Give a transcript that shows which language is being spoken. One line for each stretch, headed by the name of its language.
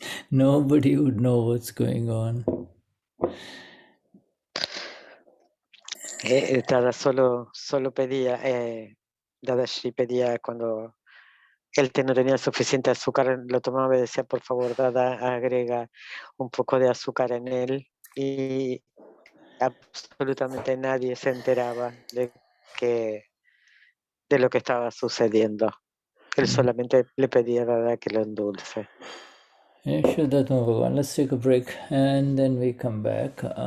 English: Nobody would know what's going on.
Spanish: Dada solo pedía, Dadashri pedía cuando el té no tenía suficiente azúcar, lo tomaba y decía, por favor, Dada, agrega un poco de azúcar en él. Y absolutamente nadie se enteraba de lo que estaba sucediendo. Él solamente le pedía a Dada que lo endulce.
English: Vishuddhatma Bhagavan, let's take a break and then we come back.